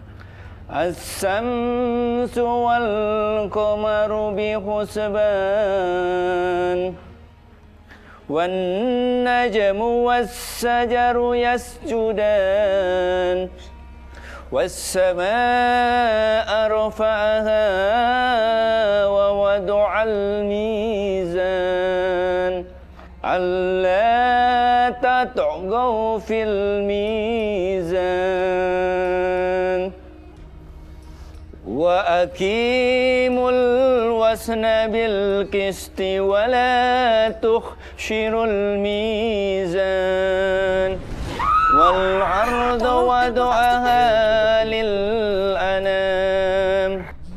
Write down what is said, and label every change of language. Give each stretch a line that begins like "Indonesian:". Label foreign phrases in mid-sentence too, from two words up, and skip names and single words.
Arabic: الشمس والقمر بحسبان والنجم والشجر يسجدان, والسماء رفعها ووضع الميزان ألا تطغوا في الميزان, وأقيموا الوزن بالقسط ولا تخسروا الميزان والأرض وضعها للأنام.